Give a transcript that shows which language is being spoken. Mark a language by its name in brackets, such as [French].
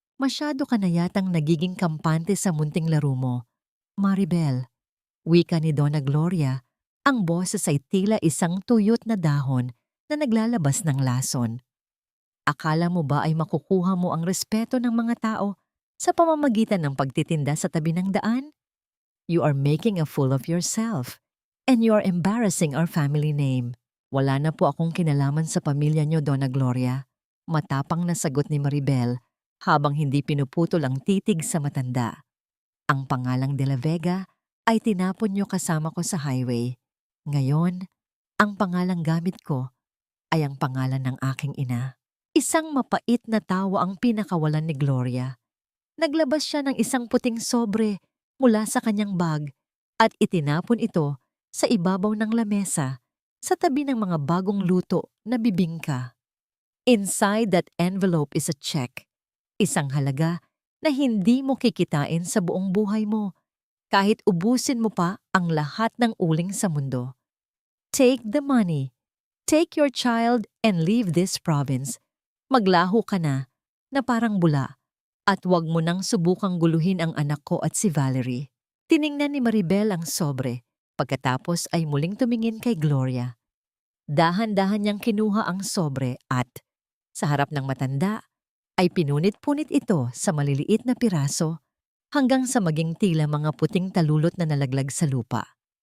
[Filipino] Masyado ka na yatang nagiging kampante sa munting laro mo, Maribel. Wika ni Donna Gloria, ang boses ay tila isang tuyot na dahon na naglalabas ng lason. Akala mo ba ay makukuha mo ang respeto ng mga tao sa pamamagitan ng pagtitinda sa tabi ng daan? [English] You are making a fool of yourself, and you are embarrassing our family name. [Filipino] Wala na po akong kinalaman sa pamilya niyo, Donna Gloria. Matapang na sagot ni Maribel habang hindi pinuputol ang titig sa matanda. Ang pangalang De La Vega ay tinapon niyo kasama ko sa highway. Ngayon, ang pangalang gamit ko ay ang pangalan ng aking ina. Isang mapait na tawa ang pinakawalan ni Gloria. Naglabas siya ng isang puting sobre mula sa kanyang bag at itinapon ito sa ibabaw ng lamesa sa tabi ng mga bagong luto na bibingka. [English] Inside that envelope is a check, [Filipino] isang halaga na hindi mo kikitain sa buong buhay mo kahit ubusin mo pa ang lahat ng uling sa mundo. [English] Take the money, take your child and leave this province. [Filipino] Maglaho ka na parang bula at wag mo nang subukang guluhin ang anak ko at si Valerie. Tiningnan ni Maribel ang sobre, pagkatapos ay muling tumingin kay Gloria. Dahan-dahan niyang kinuha ang sobre at, sa harap ng matanda, ay pinunit-punit ito sa maliliit na piraso hanggang sa maging tila mga puting talulot na nalaglag sa lupa.